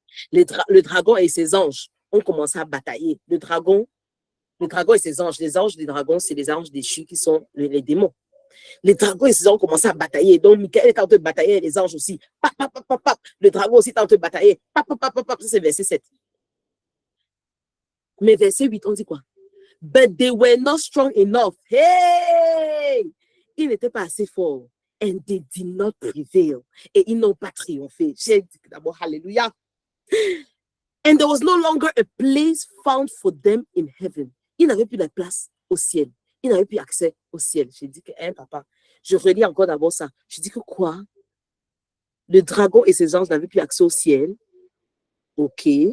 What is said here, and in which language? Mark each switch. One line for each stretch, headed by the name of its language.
French: Le dragon et ses anges ont commencé à batailler. Le dragon et ses anges. Les anges des dragons, c'est les anges déchus qui sont les démons. Les dragons et ses anges ont commencé à batailler. Donc, Michael est en train de batailler, les anges aussi. Le dragon aussi est en train de batailler. Ça, c'est verset 7. Mais verset 8, on dit quoi?
English: But they were not strong enough. Hey!
French: Ils n'étaient pas assez forts.
English: And they did not prevail.
French: Et ils n'ont pas triomphé. J'ai dit d'abord, Alléluia.
English: And there was no longer a place found for them in heaven.
French: Ils n'avaient plus de place au ciel. Ils n'avaient plus accès au ciel. J'ai dit que, papa, je relis encore d'abord ça. Je dis que quoi? Le dragon et ses anges n'avaient plus accès au ciel. Ok.